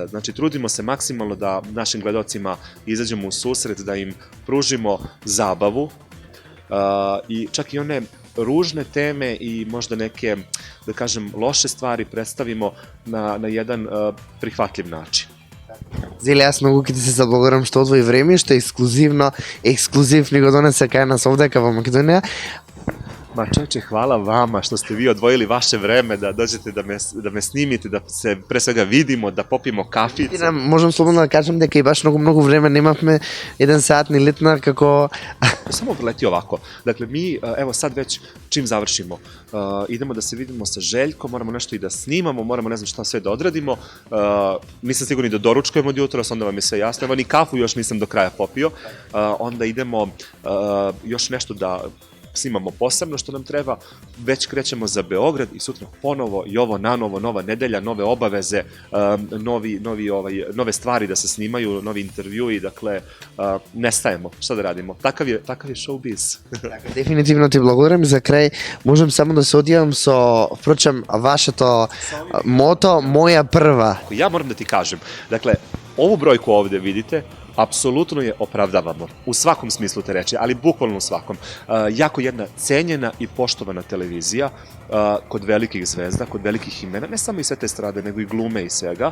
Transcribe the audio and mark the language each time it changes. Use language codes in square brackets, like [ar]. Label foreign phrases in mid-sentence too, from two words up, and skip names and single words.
[sr] Znači, trudimo se maksimalno da našim gledalcima izađemo u susret, da im pružimo zabavu i čak i one ružne teme i možda neke, da kažem, loše stvari predstavimo na jedan prihvatljiv način. [mk] Зеле, јас многу ќе ти се заблагодарам што одвои време, што ексклузив ни го донесе кај нас овде во Македонија. [sr] Ma čeče, hvala vama što ste vi odvojili vaše vreme da dođete da me snimite, da se pre svega vidimo, da popijemo kaficu. [mk] Можам слободно да кажем дека и баш многу време немавме, 1 сат ни летна како... [sr] Samo leti ovako. Dakle, mi, evo sad već čim završimo, idemo da se vidimo sa Željkom, moramo nešto i da snimamo, moramo ne znam šta sve da odradimo, nisam sigurni da doručkujemo od jutros, onda vam je sve jasno, evo ni kafu još nisam do kraja popio, onda idemo još nešto da snimamo posebno što nam treba, već krećemo za Beograd i sutra ponovo i ovo nanovo, nova nedelja, nove obaveze, nove stvari da se snimaju, novi intervjui, dakle, nestajemo, šta da radimo, takav je showbiz. [mk] Definitivno ti благодарам. За крај можем само да се одјавам со, впрочем, вашето мото, моја прва. [sr] Ja moram da ti kažem, dakle, ovu brojku ovde vidite, apsolutno je opravdavamo, u svakom smislu te reči, ali bukvalno u svakom. Jako jedna cenjena i poštovana televizija kod velikih zvezda, kod velikih imena, ne samo i sve te strade, nego i glume i svega.